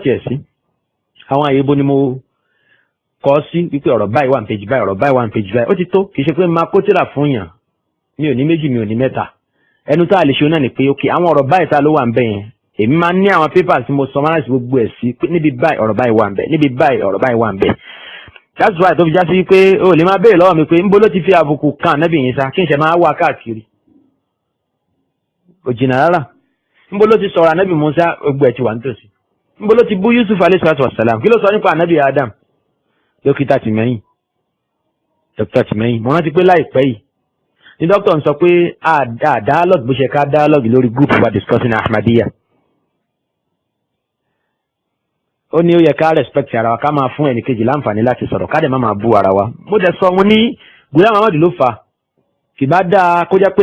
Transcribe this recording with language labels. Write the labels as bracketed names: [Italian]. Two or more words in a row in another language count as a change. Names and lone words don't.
[Yoruba] tiẹ̀ sí àwọn àyè bo ni mo kọ́ sí wípé ọ̀rọ̀ báyìí wà ní page báyìí ọ̀rọ̀ báyìí wà ní page báyìí ó ti tó kì í ṣe pé máa kó tírà fún yàn mi ò ní méjì mi ò ní mẹ́ta ẹnu tá a lè ṣe náà ni pé ok àwọn ọ̀rọ̀ báyìí tá ló wà ń bẹ̀ yẹn èmi máa ń ní àwọn papers tí mo summarize gbogbo ẹ̀ sí níbi báyìí ọ̀rọ̀ báyìí wà ń bẹ̀ níbi báyìí ọ̀rọ̀ báyìí wà ń bẹ̀ [English] that's why [Yoruba] tó fi já sí pé o lè máa béèrè lọ́wọ́ mi pé ńbó ló ti fi àbùkù kan Ànábì Ìsá kí n ṣe máa wá káàkiri kò jìnnà rárá ńbó ló ti sọ̀rọ̀ Ànábì Mùsá gbogbo ẹ̀ ti wà nítòsí ńbó ló ti bú Yusuf [Arabic] عليه الصلاة والسلام [Yoruba] kí ló sọ nípa Ànábì Adam dókítà Tìmẹ́yìn mo rántí pé láìpẹ́ yìí ní dókítà ń sọ pé dialogue bó ṣe ká dialogue lórí group wa discussing Ahmadiyya ó ní ó yẹ ká respect ara wa ká máa fún ẹnìkejì láǹfààní láti sọ̀rọ̀ ká dẹ̀ má máa bú ara wa mo dẹ̀ sọ mo ní Ghulam Ahmad ló fà kì bá dáa kó jẹ́ pé